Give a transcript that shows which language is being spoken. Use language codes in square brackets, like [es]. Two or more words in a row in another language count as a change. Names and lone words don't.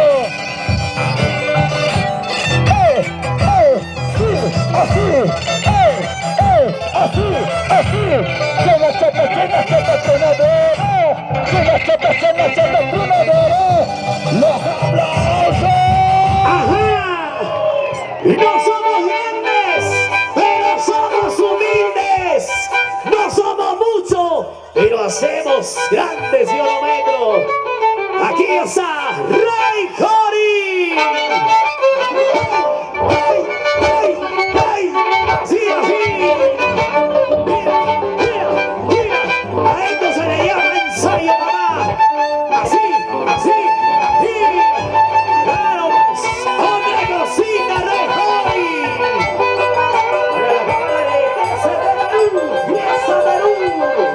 [es] Así, llena chata, tronadora, llena chata, tronadora, los aplausos. ¡Ajá! No somos grandes, pero somos humildes. No somos muchos, pero hacemos grandes kilómetros. Aquí está Ray Cori. ¡Ay, ay, ay! ¡Sí, así! Mira, a esto se le llama ensayo, mamá. Así, claro, otra cosita, Ray Cori. Para la cámara de Perú, Fiesta Perú.